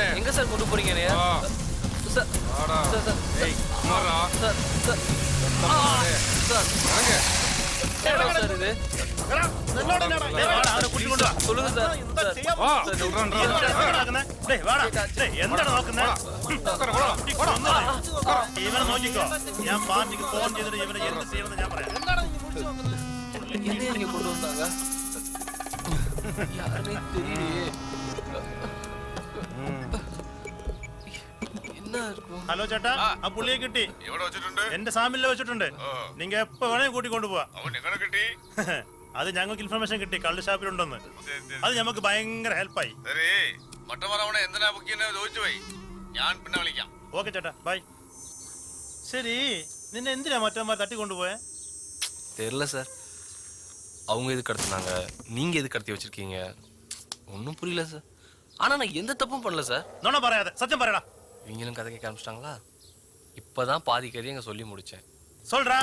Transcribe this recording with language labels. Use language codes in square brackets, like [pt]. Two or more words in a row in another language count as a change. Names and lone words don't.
[ta] எங்க சார் கொண்டு போறீங்க நீ? சார் வாடா. ஏய் குமாரா. சார் கத்தாதே. சார் வாங்க. சார் இது என்னடா டேய் வாடா அவரை கூட்டி கொண்டு வா. சொல்லுங்க சார். வா சொல்றேன்டா. டேய் வாடா. டேய் எந்த நோக்குன? இவனை നോക്കിക്കോ. [ml] ഞാൻ പാർട്ടിക്ക് ഫോൺ ചെയ്തിട്ട് ഇവനെ എന്ത് ചെയ്യുമെന്ന് ഞാൻ പറയാം. [ta] என்ன நீங்க கொண்டு வந்தாங்க? யாருமே தெரியலையே. [ml] ഹലോ ചേട്ടാ ആ പുള്ളിയെ കിട്ടി. എവിടെ വെച്ചിട്ടുണ്ട്? എന്റെ സാമിലിൽ വെച്ചിട്ടുണ്ട്. നിങ്ങ എപ്പോ വേണേ കൂട്ടി കൊണ്ടുപോവാ. അവൻ എങ്ങനെ കിട്ടി? അത് ഞങ്ങൾക്ക് ഇൻഫർമേഷൻ കിട്ടി കള്ള് ഷാപ്പിലുണ്ടെന്ന്. അത് നമുക്ക് ഭയങ്കര ഹെൽപ്പായി. ശരി മറ്റവർ അവനെ എന്തിനാ ബുക്ക് ചെയ്യുന്നത് ചോദിച്ചു പോയി. ഞാൻ പിന്നെ വിളിക്കാം. ഓക്കെ ചേട്ടാ ബൈ. சரி നിന്നെ എന്തിനാ മറ്റവന്മാർ തട്ടി കൊണ്ടുപോയെ? [ta] தெரியல சார். அவங்க எதுக்கு கடத்தினாங்க, நீங்க எதுக்கு கடத்தி வச்சிருக்கீங்க, ஒன்றும் புரியல சார். ஆனா நான் எந்த தப்பும் பண்ணல சார். [ml] നോന പറയാതെ സത്തിയം പറയടാ. [ta] இவங்களும் கதை கேட்க ஆரம்பிச்சிட்டாங்களா? இப்பதான் பாதி கதையை அங்க சொல்லி முடிச்சேன். சொல்றா.